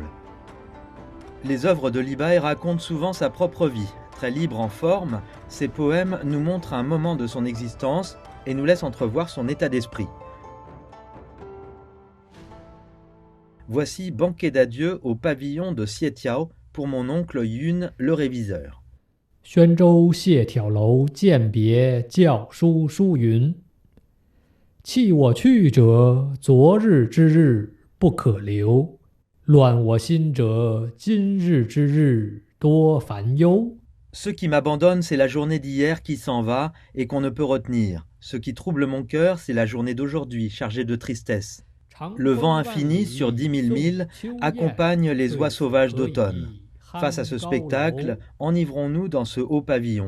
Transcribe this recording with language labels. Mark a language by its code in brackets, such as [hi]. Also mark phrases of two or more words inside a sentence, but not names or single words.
[fr] Les œuvres de Li Bai racontent souvent sa propre vie. Très libre en forme, ses poèmes nous montrent un moment de son existence et nous laissent entrevoir son état d'esprit. Voici Banquet d'adieu au pavillon de Xietiao pour mon oncle Yun, le réviseur. [zh] 宣州谢眺楼饯别校书书云：弃我去者，昨日之日不可留；乱我心者，今日之日多烦忧。 [fr] Ce qui m'abandonne, c'est la journée d'hier qui s'en va et qu'on ne peut retenir. Ce qui trouble mon cœur, c'est la journée d'aujourd'hui, chargée de tristesse. Le vent infini sur 10 000 milles accompagne les oies sauvages d'automne. Face à ce spectacle, enivrons-nous dans ce haut pavillon.